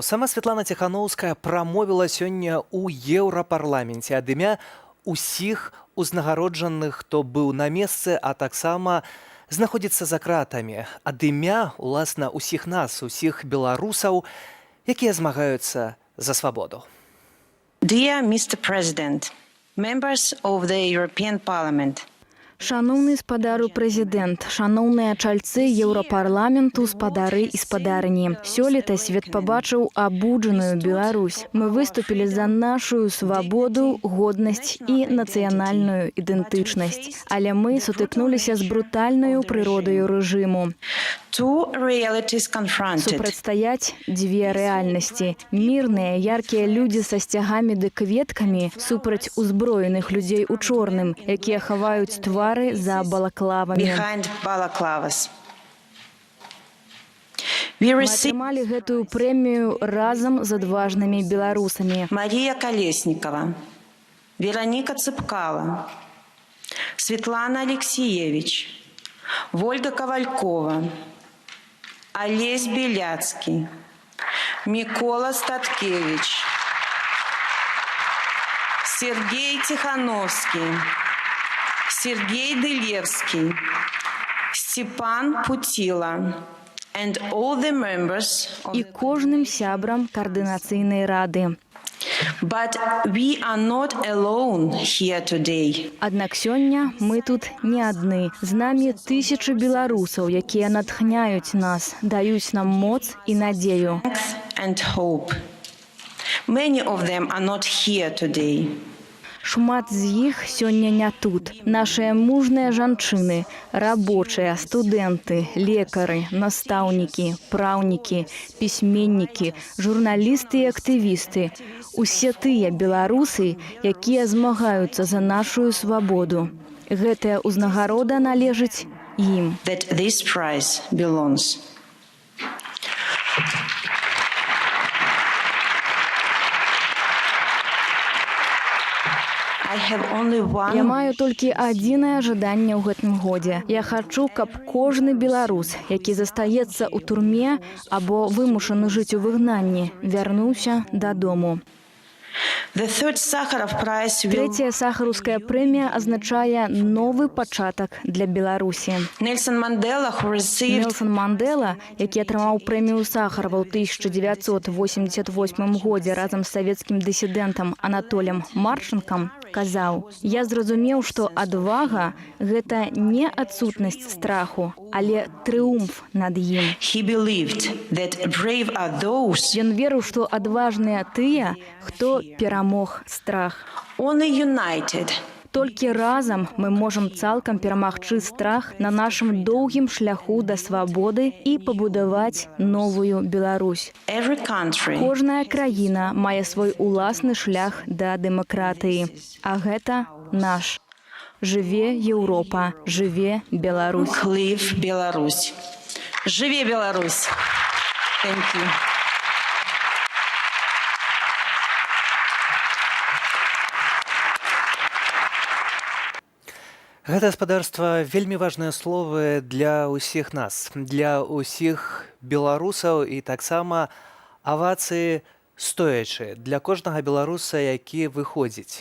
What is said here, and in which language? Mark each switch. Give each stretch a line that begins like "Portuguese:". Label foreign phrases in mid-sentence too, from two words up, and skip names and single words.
Belarusian: Сама Святлана Ціханаўская прамовіла сёння ў Еўрапарламенце ад імя усіх узнагароджаных, хто быў на месцы, а таксама знаходзіцца за кратамі, ад імя, уласна, усіх нас, усіх беларусаў, якія змагаюцца за свабоду.
English: Dear Mr. President, members of the European Parliament,
Belarusian: Шановны спадару прэзідэнт, шановныя чальцы Еўрапарламенту, спадары і спадарыні. Сёлета свет пабачыў абуджаную Беларусь. Мы выступілі за нашу свабоду, годнасць і нацыянальную ідэнтычнасць. Але мы сутыкнуліся з брутальнаю прыродаю рэжыму.
English: Two realities confronted.
Belarusian: Супрацьстаяць дзве рэальнасці. Мірныя, яркія людзі са сцягамі ды кветкамі супраць узброеных людзей у чорным, якія хаваюць твары за балаклавамі.
English: Behind balaclavas. We
Belarusian: Мы
English: received
Belarusian: атрымалі гэтую прэмію разам з адважнымі беларусамі. Мария Колесникова, Вероника Цыпкала, Светлана Алексеевич, Вольга Ковалькова, Олесь Беляцкий, Микола Статкевич, Сергей Тихановский, Сергей Дылевский, Степан Путила,
English: and all the members of
Belarusian: І кожным сябрам каардынацыйнай рады.
English: But we are not alone here today.
Belarusian: Аднак сёння мы тут не адны. З намі тысячы беларусаў, якія натхняюць нас, даюць нам моц і надзею.
English: And hope. Many of them are not here today.
Belarusian: Шмат з іх сёння не тут. Нашыя мужныя жанчыны, рабочыя, студэнты, лекары, настаўнікі, праўнікі, пісьменнікі, журналісты і актывісты. Усе тыя беларусы, якія змагаюцца за нашу свабоду. Гэтая ўзнагарода належыць ім.
English: That this prize belongs. I have only
Belarusian: Я
English: one.
Belarusian: маю толькі адзінае жаданне ў гэтым годзе. Я хачу, каб кожны беларус, які застаецца ў турме або вымушаны жыць у выгнанні, вярнуўся дадому.
English: The third Sakharov Prize will
Belarusian: Трэцяя сахараўская прэмія азначае новы пачатак для Беларусі.
English: Nelson Mandela, who received
Belarusian: Нельсон Мандела, які атрымаў прэмію Сахарова ў 1988 годзе разам з савецкім дысідэнтам Анатолем Марчанкам, казаў: «Я зразумеў, што адвага – гэта не адсутнасць страху, але трыумф над ім».
English: he believed that brave are those
Belarusian: Ён верыў, што адважныя тыя, хто перамог страх.
English: only united
Belarusian: Толькі разам мы можам цалкам перамагчы страх на нашым доўгім шляху да свабоды і пабудаваць новую Беларусь.
English: every country
Belarusian: Кожная краіна мае свой уласны шлях да дэмакратыі. А гэта наш. Жыве Еўропа, жыве Беларусь. live Беларусь. Живи Беларусь.
English: Thank you.
Belarusian: Гэта гаспадарства вельмі важныя словы для ўсіх нас, для ўсіх беларусаў і таксама авацыі стоячы для кожнага беларуса, які выходзіць.